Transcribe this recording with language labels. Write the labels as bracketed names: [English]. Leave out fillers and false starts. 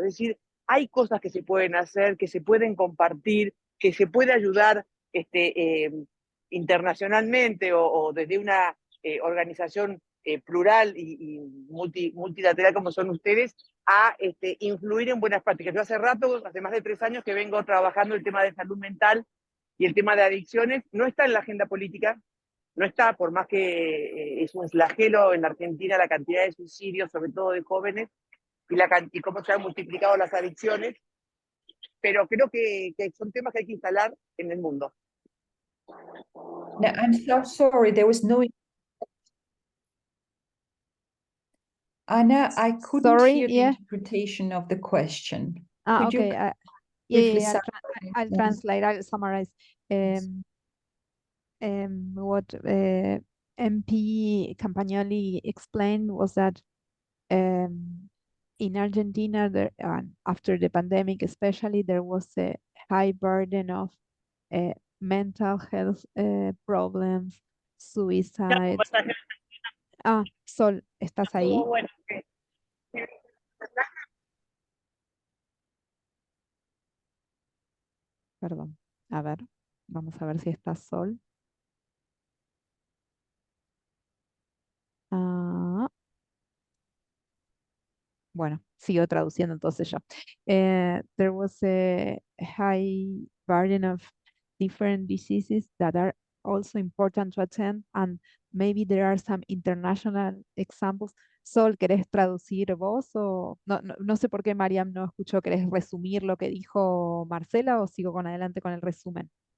[Spanish] Es decir, hay cosas que se pueden hacer, que se pueden compartir, que se puede ayudar internacionalmente o desde una organización plural y multilateral como son ustedes, a influir en buenas prácticas. Yo hace rato, hace más de 3 años que vengo trabajando el tema de salud mental y el tema de adicciones. No está en la agenda política, no está, por más que es un flagelo en Argentina la cantidad de suicidios, sobre todo de jóvenes, y cómo se han multiplicado las adicciones, pero creo que son temas que hay que instalar en el mundo. [English] No, I'm so sorry, there was no... Anna, I couldn't hear the interpretation of the question. Could okay. you I'll translate, I'll summarize. What MP Campagnoli explained was that in Argentina, after the pandemic especially, there was a high burden of mental health problems, suicide. [Spanish] Bueno, Ah, Sol, ¿estás ahí? bueno, Perdón. A ver, vamos a ver si está Sol. Ah, bueno, sigo traduciendo entonces yo. [English] There was a high burden of different diseases that are also important to attend, and maybe there are some international examples. [Spanish] Sol, ¿querés traducir vos? O no sé por qué Mariam no escuchó. ¿Querés resumir lo que dijo Marcela o sigo con adelante con el resumen?